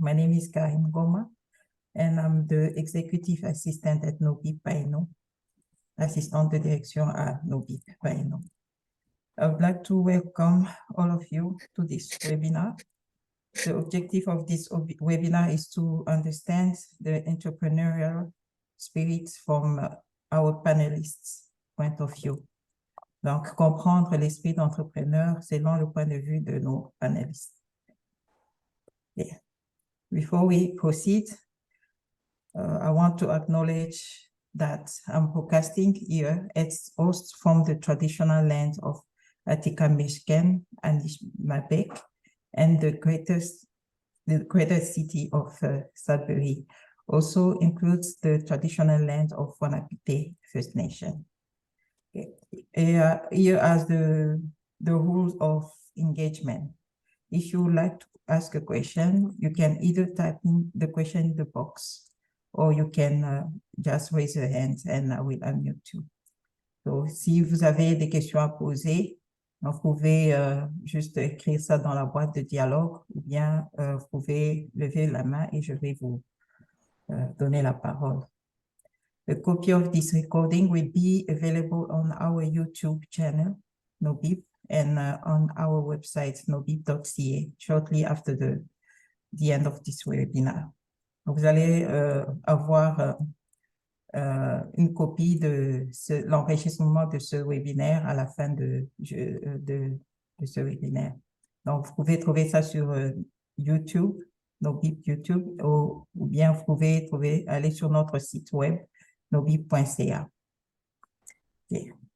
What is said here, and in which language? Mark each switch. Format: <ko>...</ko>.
<en>My name is Karim Goma, and I'm the executive assistant at Noemie Rodrigue,</en> <fr>assistante de direction à Noemie Rodrigue.</fr> <en>I would like to welcome all of you to this webinar. The objective of this webinar is to understand the entrepreneurial spirit from our panelists' point of view.</en> <fr>Donc, comprendre l'esprit d'entrepreneur selon le point de vue de nos panélistes.</fr> <en>Yeah. Before we proceed, I want to acknowledge that I'm podcasting here as host from the traditional land of Attica-Meshken and Mabek, and the greater city of Sudbury also includes the traditional land of Wanapite First Nation. Here are the rules of engagement. If you would like to ask a question, you can either type in the question in the box, or you can just raise your hand and I will unmute you.</en> <fr>So, si vous avez des questions à poser, vous pouvez juste écrire ça dans la boîte de dialogue, ou bien vous pouvez lever la main et je vais vous donner la parole.</fr> <en>A copy of this recording will be available on our YouTube channel, Nobib, and on our website, nobib.ca, shortly after the end of this webinar.</en> <fr>Vous allez avoir une copie de l'enregistrement de ce webinaire à la fin de ce webinaire. Donc, vous pouvez trouver ça sur YouTube, Nobib YouTube, ou bien vous pouvez aller sur notre site web, nobib.ca. Okay.</fr>